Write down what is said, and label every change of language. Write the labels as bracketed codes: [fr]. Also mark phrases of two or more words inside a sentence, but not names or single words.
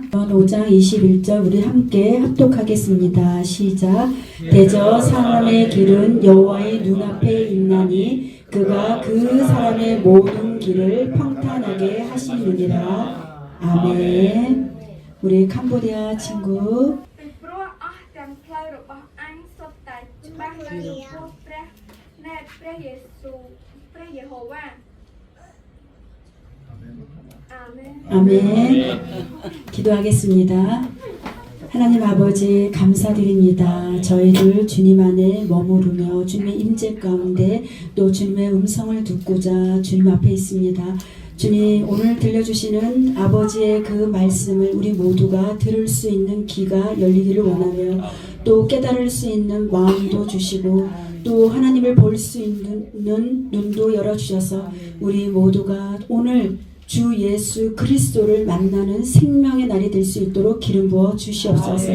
[ko] 잠언 5장 21절 우리 함께 합독하겠습니다. 시작. 대저 사람의 길은 여호와의 눈앞에 있나니 그가 그 사람의 모든 길을 평탄하게 하시느니라. 아멘. 우리 캄보디아 친구 [km] ពីព្រោះអស់ទាំងផ្លូវរបស់អញសុទ្ធតែច្បាស់នៅចំពោះព្រះនៃព្រះយេស៊ូវព្រះយេហូវ៉ាអាមែន [ko] 아멘. 기도하겠습니다. 하나님 아버지 감사드립니다. 저희들 주님 안에 머무르며 주님의 임재 가운데 또 주님의 음성을 듣고자 주님 앞에 있습니다. 주님 오늘 들려주시는 아버지의 그 말씀을 우리 모두가 들을 수 있는 귀가 열리기를 원하며 또 깨달을 수 있는 마음도 주시고 또 하나님을 볼 수 있는 눈도 열어주셔서 우리 모두가 오늘 주 예수 그리스도를 만나는 생명의 날이 될 수 있도록 기름 부어 주시옵소서.